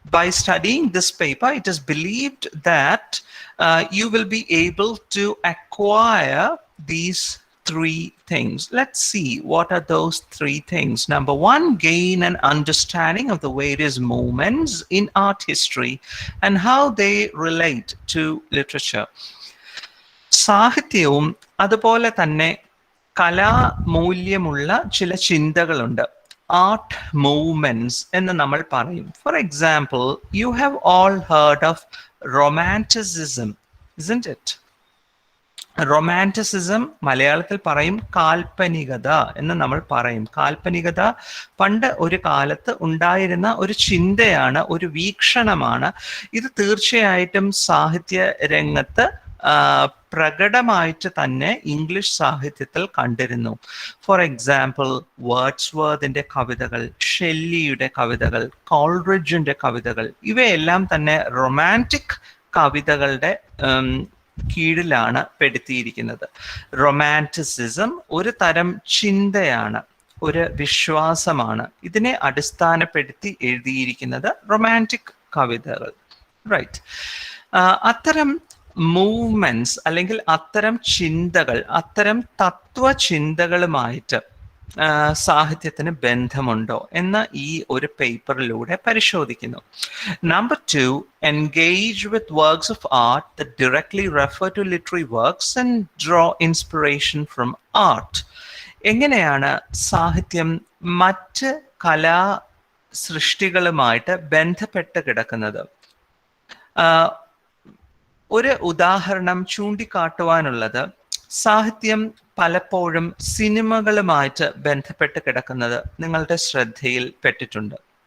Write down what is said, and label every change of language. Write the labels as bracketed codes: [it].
[en] By studying this paper, it is believed that you will be able to acquire these 3 things. Let's see what are those 3 things. Number 1, gain an understanding of the various movements in art history and how they relate to literature. [ml] സാഹിത്യവും അതുപോലെ തന്നെ കലാമൂല്യമുള്ള ചില ചിന്തകളുണ്ട്. art movements എന്ന് നമ്മൾ പറയും. [en] For example, you have all heard of romanticism, isn't it? [ml] Romanticism മലയാളത്തിൽ പറയും കാൽപ്പനികത എന്ന് നമ്മൾ പറയും. കാൽപ്പനികത പണ്ട് ഒരു കാലത്ത് ഉണ്ടായിരുന്ന ഒരു ചിന്തയാണ്, ഒരു വീക്ഷണമാണ്. ഇത് തീർച്ചയായിട്ടും സാഹിത്യ രംഗത്ത് പ്രകടമായിട്ട് തന്നെ ഇംഗ്ലീഷ് സാഹിത്യത്തിൽ കണ്ടിരുന്നു. [en] for example, [ml] വേർഡ്സ്വർത്തിന്റെ കവിതകൾ, ഷെല്ലിയുടെ കവിതകൾ, കോൾറിഡ്ജിന്റെ കവിതകൾ, ഇവയെല്ലാം തന്നെ റൊമാൻറ്റിക് കവിതകളുടെ കീഴിലാണ് പെടുത്തിയിരിക്കുന്നത്. റൊമാൻറ്റിസിസം ഒരു തരം ചിന്തയാണ്, ഒരു വിശ്വാസമാണ്. ഇതിനെ അടിസ്ഥാനപ്പെടുത്തി എഴുതിയിരിക്കുന്നത് റൊമാൻറ്റിക് കവിതകൾ. റൈറ്റ്. അത്തരം മൂവ്മെന്റ്സ് അല്ലെങ്കിൽ അത്തരം ചിന്തകൾ, അത്തരം തത്വചിന്തകളുമായിട്ട് സാഹിത്യത്തിന് ബന്ധമുണ്ടോ എന്ന് ഈ ഒരു പേപ്പറിലൂടെ പരിശോധിക്കുന്നു. [en] Number 2, engage with works of art that directly refer to literary works and draw inspiration from art. [ml] എങ്ങനെയാണ് സാഹിത്യം മറ്റ് കലാ സൃഷ്ടികളുമായിട്ട് ബന്ധപ്പെട്ട് കിടക്കുന്നത്? ഒരു ഉദാഹരണം ചൂണ്ടിക്കാട്ടുവാനുള്ളത്, സാഹിത്യം പലപ്പോഴും സിനിമകളുമായിട്ട് ബന്ധപ്പെട്ട് കിടക്കുന്നത് നിങ്ങളുടെ ശ്രദ്ധയിൽ പെട്ടിട്ടുണ്ട്.